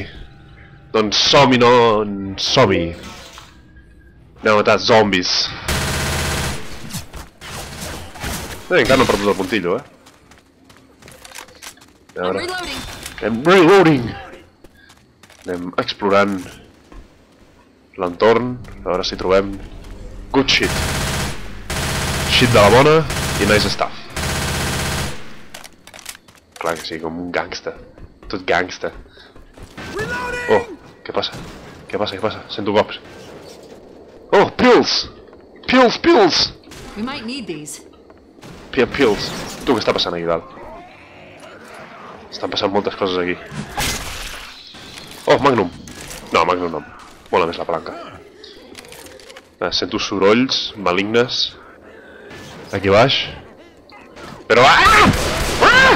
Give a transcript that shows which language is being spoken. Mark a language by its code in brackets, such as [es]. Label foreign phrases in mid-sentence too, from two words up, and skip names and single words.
[ca] Doncs som-hi, no? Som-hi. Anem a matar zombis. Encara no he perdut el puntillo, A veure. [en] I'm reloading! [ca] Anem explorant l'entorn, a veure si trobem [en] good shit. [ca] Shit de la bona i [en] nice stuff. [ca] Clar que sí, com un gangsta. Tot gangsta. Oh, què passa? Què passa, què passa? Sento cops. [en] Oh, pills! Pills, pills! We might need these. Pills. [ca] Tu, què està passant aquí dalt? Estan passant moltes coses aquí. Oh, Magnum. No, Magnum no. Mola més la palanca. Sento sorolls malignes aquí baix. Però... Ah! Ah!